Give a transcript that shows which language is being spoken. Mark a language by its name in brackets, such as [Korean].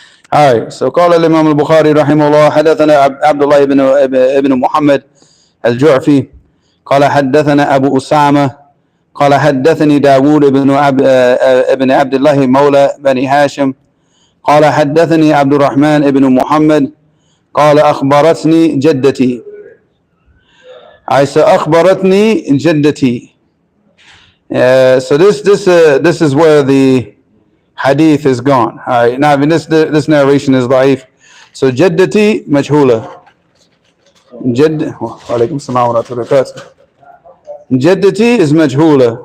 [English] All right, so [Arabic] قال الإمام البخاري رحمه الله حدثنا عبد الله ابن محمد الجعفي قال حدثنا أبو أسامة قال حدثني داود ابن عبد الله مولى بني هاشم قال حدثني عبد الرحمن بن محمد قال أخبرتني جدتي. [English] I said [Arabic] أخبرتني جدتي. [English] So this is where the hadith is gone. All right, now I mean, this narration is ضعيف. [Arabic] So جدتي مجهولة. وعليكم السلام ورحمة الله وبركاته. جدتي is مجهولة.